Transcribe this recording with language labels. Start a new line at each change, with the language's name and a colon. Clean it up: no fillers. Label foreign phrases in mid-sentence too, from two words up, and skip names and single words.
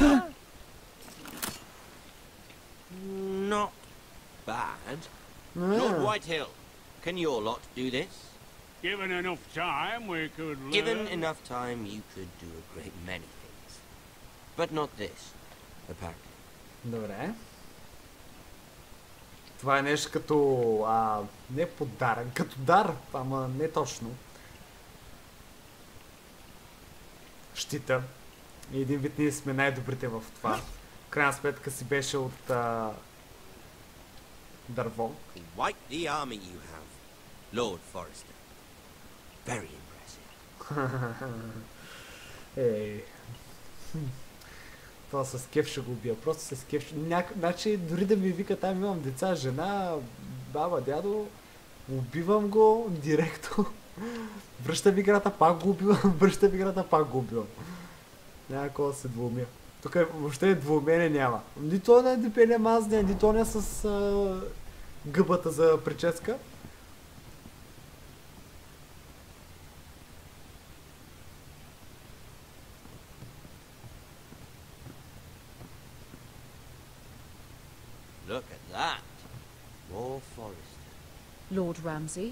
English: Not bad. Lord Whitehill, can your lot do this? Given enough time, we could learn. Given enough time, you could do a great many things. But not this, apparently.
Bulgarian: Добре. Това е нещо като... не подарък, като дар, ама не точно. Щита. И един вид ние сме най-добрите в това. В крайна сметка си беше от дърво.
English: Quite the army you have, Lord Forrester. Very impressive.
Bulgarian: Ей. Това с кеф ще го убия. Просто с кеф. Значи дори да ми вика там имам деца, жена, баба, дядо, убивам го директно. Връщам играта, пак го убивам. Връщам играта, пак го убивам. Няма какво да се двумя. Тук въобще двумение няма. Нито не депене мазня, нито не с гъбата за прическа.
English: Look at that. More Forrester. Lord Ramsay?